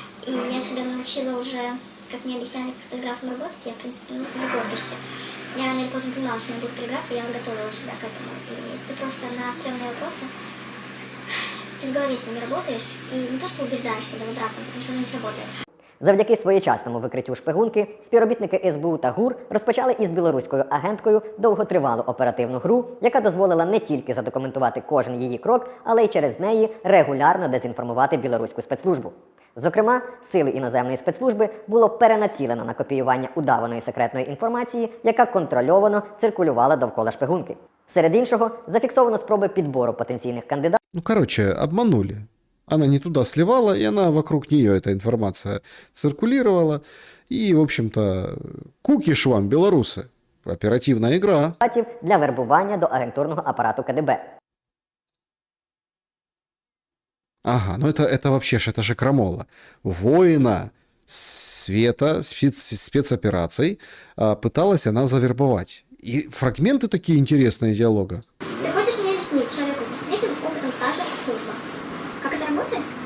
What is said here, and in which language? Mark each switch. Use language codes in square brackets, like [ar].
[ru] И я себя научила уже, как мне объясняли, как с полиграфом работать, я, в принципе, ну, за год почти. Я рано или поздно понимала, что у меня будет полиграф, и я готовила себя к этому. И ты просто на стрёмные вопросы, ты в голове с ними работаешь, и не то, что убеждаешь себя в обратном, потому что оно не сработает. [uk] Завдяки своєчасному викриттю шпигунки, співробітники СБУ та ГУР розпочали із білоруською агенткою довготривалу оперативну гру, яка дозволила не тільки задокументувати кожен її крок, але й через неї регулярно дезінформувати білоруську спецслужбу. Зокрема, сили іноземної спецслужби було перенацілено на копіювання удаваної секретної інформації, яка контрольовано циркулювала довкола шпигунки. Серед іншого, зафіксовано спроби підбору потенційних кандидатів. [ru] Ну, короче, обманули. Она не туда сливала, и она вокруг нее эта информация циркулировала. И, в общем-то, кукиш вам, белорусы. Оперативная игра. [uk] Для вербування до агентурного апарату КДБ. [ru] Ага, ну это вообще ж, это же крамола. Воина света, спецопераций пыталась она завербовать. И фрагменты такие интересные диалога. Ты хочешь мне объяснить человеку с десятилетним опытом стажа службы? Как это работает?